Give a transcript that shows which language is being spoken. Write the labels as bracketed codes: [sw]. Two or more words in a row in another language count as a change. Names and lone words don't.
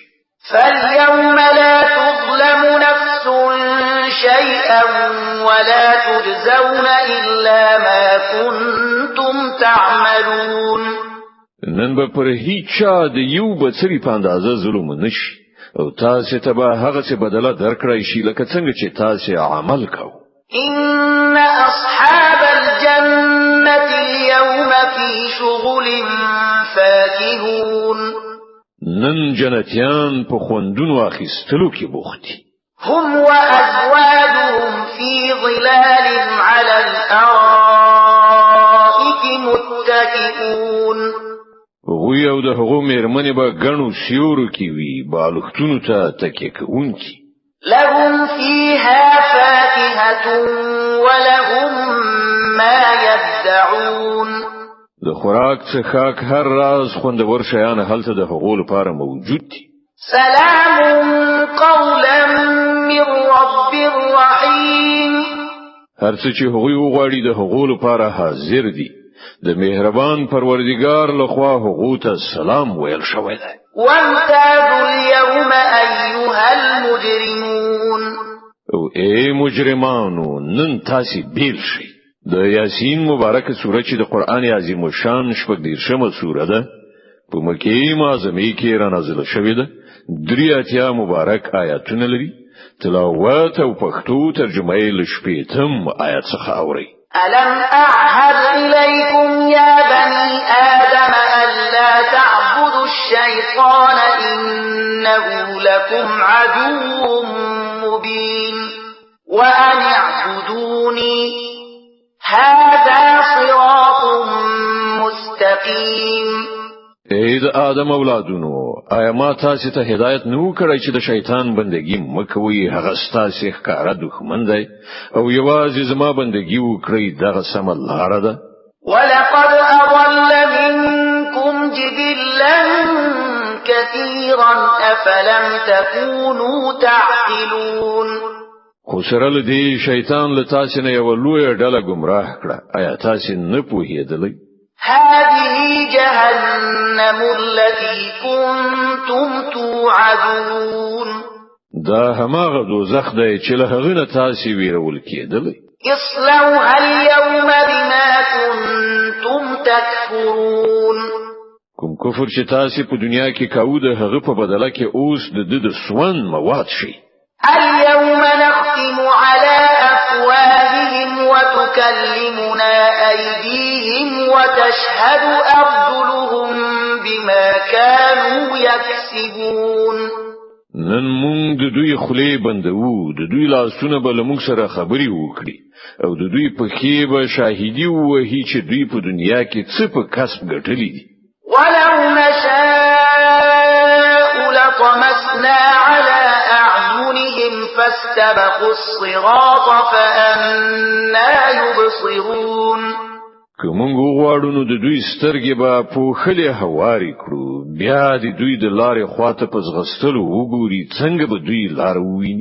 [ar] فاليوم لا تظلم نفس شيئا ولا تجزون إلا ما كنتم تعملون [ps] نن به پر هیڅ د یو بڅری په اندازه ظلم نشي او تاسو ته به هغه څه بدله درکړی شي لکه څنګه چې تاسو عمل کوئ [ar] إن أصحاب الجنة اليوم في شغل فاكهون [ps] نن جنتیان په خوندونو اخیستلو کې بوخت دي [ar] هم وأزواجهم في ظلال على الأرائك متكئون [ps] غوی او د هغو مېرمنې به ګڼو سیورو کې وي بالښتونو ته تکیه کوونکي [ar] لهم فيها فاكهة ولهم ما يدعون [ps] د خوراک څخه هر راز خوندور شیان هلته د هغو لپاره موجود دي [ar] سلام قولا من رب رحيم [ps] هر څه چې هغوی وغواړي د هغو لپاره حاضر دي د مهربان پروردگار لخوا هغو ته سلام ویل شوی دی [ar] وامتازوا اليوم أيها المجرمون [ps] او ای مجرمانو نن تاسو بیل شئ د یاسین مبارکه سوره چې د قران عظیم شان شپږ دیرشمه سوره ده په مکه معظمه کې را نازله شوې ده درې اتیا مبارک آیاتونه لري تلاوت او پښتو ترجمه یې لشپېتم آیات څخه اوري [ar] ألم أعهد إليكم يا بني آدم ألا تعبدوا الشيطان إنه لكم عدو مبين وأن اعبدوني هذا صراط مستقيم [ps] اې د آدم اولادونو آیا ما تاسو ته هدایت نو کړی چې د شیطان بندگی مکوئ هغه ستاسو ښکارا دښمن دی او یوازې زما بندگی وکړئ دغه سم لاره ده [ar] ولقد أضل منكم جبلا كثيرا أفلم تكونوا تعقلون [ps] خو سره له دې شیطان له تاسو نه یو لوی ډله گمراه کړه آیا تاسو نه پوهیدلی [ar] هذه جهنم التي كنتم توعدون [ps] دا هماغه دوزخ دی چې له هغه نه تاسو ویرول کېدلی [ar] اصلوها اليوم بما كنتم تكفرون [ps] کوم کفر چې تاسو په دنیا کې کاوه د هغه په بدله کې اوس د سوان مواد شي [ar] اليوم نختم على أفواههم وتكلمنا أيديهم وتشهد أرجلهم بما كانوا يكسبون [ps] نن مونږ د دوی خولې بندو د دوی لاسونه به موږ سره خبري وکړي او د دوی په کې به شاهدي ووهي چې دوی په دنیا کې څه په کسب ګټلې دي [ar] ولو نشاء لطمسنا على أعينهم فاستبقوا الصراط فأنا يبصرون [ps] که مونږ وغواړو نو د دوی سترګې به پوښلې هوارې کړو بیا د دوی د لارې خواته په ځغستلو وګوري څنګه به دوی لار وویني